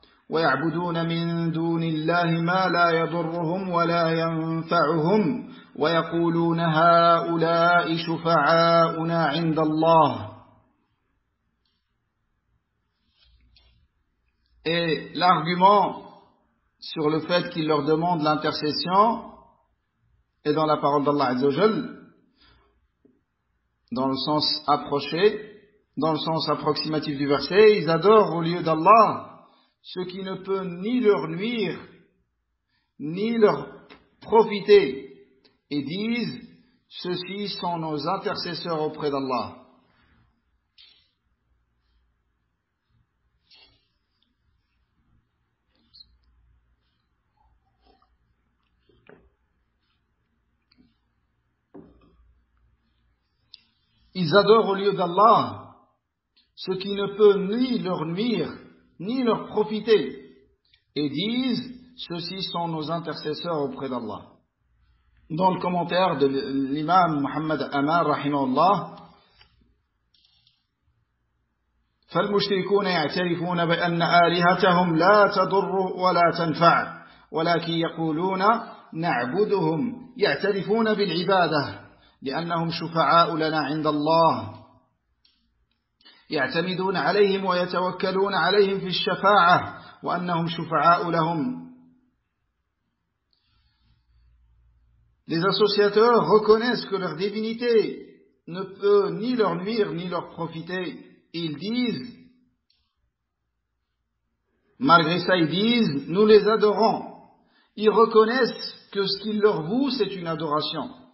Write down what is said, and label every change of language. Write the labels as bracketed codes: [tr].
[ar] ويعبدون من دون الله ما لا يضرهم ولا ينفعهم ويقولون هؤلاء شفعاؤنا عند الله. [fr] Et l'argument sur le fait qu'il leur demande l'intercession est dans la parole d'Allah Azza wa Jal, dans le sens approché, dans le sens approximatif du verset. Ils adorent au lieu d'Allah ce qui ne peut ni leur nuire, ni leur profiter, et disent, ceux-ci sont nos intercesseurs auprès d'Allah. Ils adorent au lieu d'Allah ce qui ne peut ni leur nuire, ni leur profiter, et disent, ceux-ci sont nos intercesseurs auprès d'Allah. Dans le commentaire de l'imam Muhammad Amar, rahimahullah, [ar] فالمشركون يعترفون بأن آلهتهم لا تضر ولا تنفع ولكن يقولون نعبدهم يعترفون بالعبادة لأنهم شفعاء لنا عند الله يعتمدون عليهم ويتوكلون عليهم في الشفاعة وأنهم شفعاء لهم. [fr] Les associateurs reconnaissent que leur divinité ne peut ni leur nuire ni leur profiter. Ils disent, malgré ça, ils disent, nous les adorons. Ils reconnaissent que ce qu'ils leur vouent, c'est une adoration.